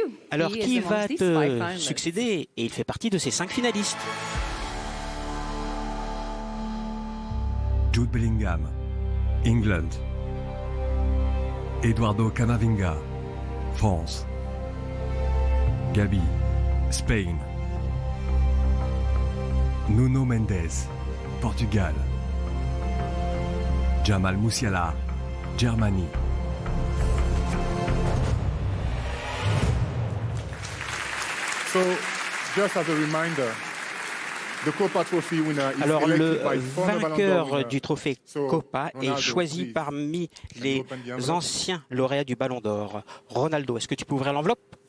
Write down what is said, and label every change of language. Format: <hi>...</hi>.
<fr>Alors, qui va te succéder? Et il fait partie de ces 5 finalistes.</fr> <en>Jude Bellingham, England. Eduardo Camavinga, France. Gabi, Spain. Nuno Mendes, Portugal. Jamal Musiala, Germany. So, just as a reminder, the Copa Trophy winner is</en> <fr>Alors,</fr> <en>elected</en> <fr>le</fr> <en>by former Ballon d'Or</en> <fr>vainqueur</fr> <en>winner.</en> <fr>du trophée Copa est choisi parmi les anciens lauréats du Ballon d'Or. Ronaldo, est-ce que tu peux ouvrir l'enveloppe?</fr>